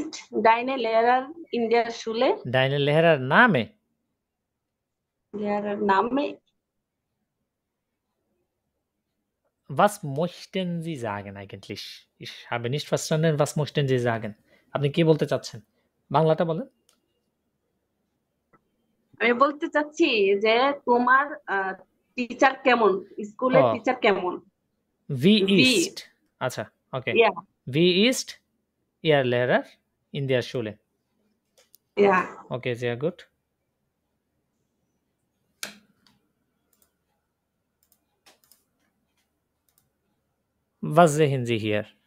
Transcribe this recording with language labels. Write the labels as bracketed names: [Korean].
[German] deine Lehrer in der Schule? deine Lehrer Name? Lehrer Name? Was möchten Sie sagen eigentlich? Ich habe nicht verstanden, was möchten Sie sagen? [Bangla] আপনি কি বলতে চাচ্ছেন? বাংলাটা বলেন। আমি বলতে চাচ্ছি যে তোমার টিচার কেমন, স্কুলের Oh. টিচার কেমন? [German] Wie Wie? [Bangla] ist? আচ্ছা, okay. [German] Ja, Wie ist Ihr Lehrer in der Schule? ja. Okay, sehr gut. Was sehen Sie hier?